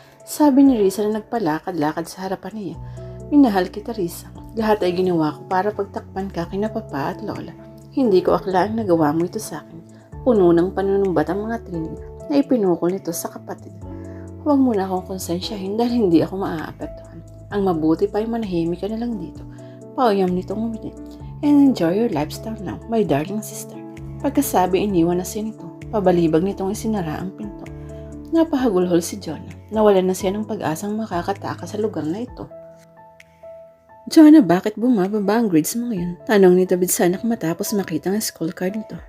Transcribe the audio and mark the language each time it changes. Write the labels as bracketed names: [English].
[Filipino] Sabi ni Risa na nagpalakad-lakad sa harapan niya. Minahal kita, Risa. Lahat ay ginawa ko para pagtakpan ka kina Papa at Lola. Hindi ko aklaan nagawa mo ito sa akin. Puno ng panunumbat ang mga tinig na ipinukol nito sa kapatid. Huwag mo na akong konsensyahin dahil hindi ako maaapektuhan. Ang mabuti pa ay manahimik ka na lang dito. Pauyam nitong uminit. [English] And enjoy your lifestyle now, my darling sister. [Filipino] Pagkasabi, iniwan na siya nito. Pabalibag nitong isinara ang pinto. Napahagulhol si Jonah. Nawalan na siya ng pag-asang makakatakas sa lugar na ito. Jonah, bakit bumababa ang grades mo ngayon? Tanong ni David sa anak matapos makita ang school card nito.